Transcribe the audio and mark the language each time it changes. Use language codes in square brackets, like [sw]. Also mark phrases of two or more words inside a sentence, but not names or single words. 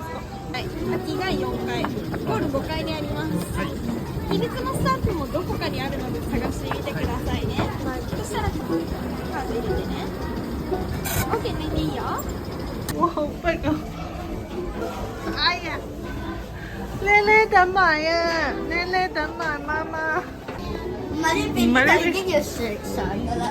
[ja] 機内4階、ホール5階にあります。秘密のスタッフもどこかにあるの [yue] 哇，好逼啊！哎呀，靚靚等埋啊！靚靚等埋媽媽。唔係呢邊，但係已經要上㗎啦。